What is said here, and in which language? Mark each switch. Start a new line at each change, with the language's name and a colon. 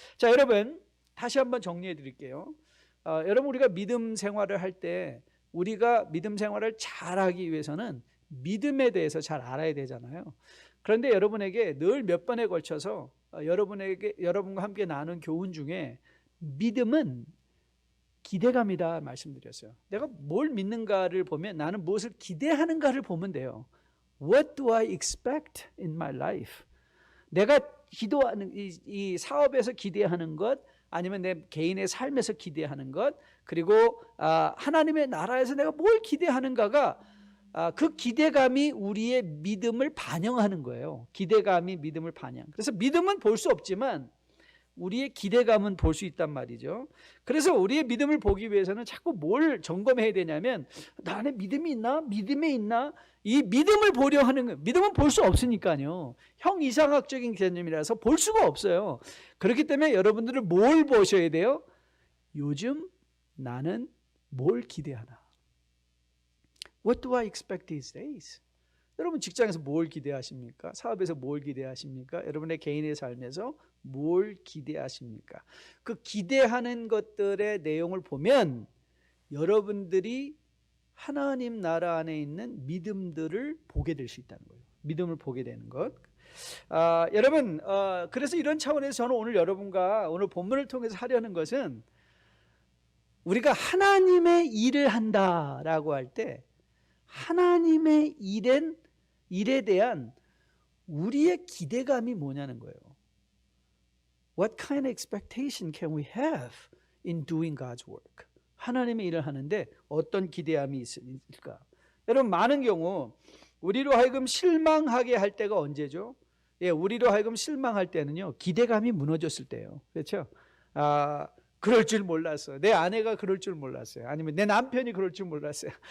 Korean: 자, 여러분 다시 한번 정리해 드릴게요. 여러분 우리가 믿음 생활을 할 때 우리가 믿음 생활을 잘하기 위해서는 믿음에 대해서 잘 알아야 되잖아요. 그런데 여러분에게 늘 몇 번에 걸쳐서 여러분과 함께 나눈 교훈 중에 믿음은 기대감이다 말씀드렸어요. 내가 뭘 믿는가를 보면 나는 무엇을 기대하는가를 보면 돼요.
English: What do I expect in my life?
Korean: 내가 기도하는 이 사업에서 기대하는 것, 아니면 내 개인의 삶에서 기대하는 것, 그리고 하나님의 나라에서 내가 뭘 기대하는가가 그 기대감이 우리의 믿음을 반영하는 거예요. 기대감이 믿음을 반영. 그래서 믿음은 볼 수 없지만 우리의 기대감은 볼 수 있단 말이죠. 그래서 우리의 믿음을 보기 위해서는 자꾸 뭘 점검해야 되냐면 나 안에 믿음이 있나? 믿음에 있나? 이 믿음을 보려 하는 거예요. 믿음은 볼 수 없으니까요. 형이상학적인 개념이라서 볼 수가 없어요. 그렇기 때문에 여러분들은 뭘 보셔야 돼요? 요즘 나는 뭘 기대하나?
English: What do I expect these days?
Korean: 여러분 직장에서 뭘 기대하십니까? 사업에서 뭘 기대하십니까? 여러분의 개인의 삶에서 뭘 기대하십니까? 그 기대하는 것들의 내용을 보면 여러분들이 하나님 나라 안에 있는 믿음들을 보게 될 수 있다는 거예요. 믿음을 보게 되는 것. 여러분 그래서 이런 차원에서 저는 오늘 여러분과 오늘 본문을 통해서 하려는 것은 우리가 하나님의 일을 한다라고 할 때 하나님의 일에 대한 우리의 기대감이 뭐냐는 거예요.
English: What kind of expectation can we have in doing God's work?
Korean: 하나님의 일을 하는데 어떤 기대감이 있을까? 여러분 많은 경우 우리로 하여금 실망하게 할 때가 언제죠? 우리로 하여금 실망할 때는요 기대감이 무너졌을 때예요. 그렇죠? 그럴 줄 몰랐어요. 내 아내가 그럴 줄 몰랐어요. 아니면 내 남편이 그럴 줄 몰랐어요.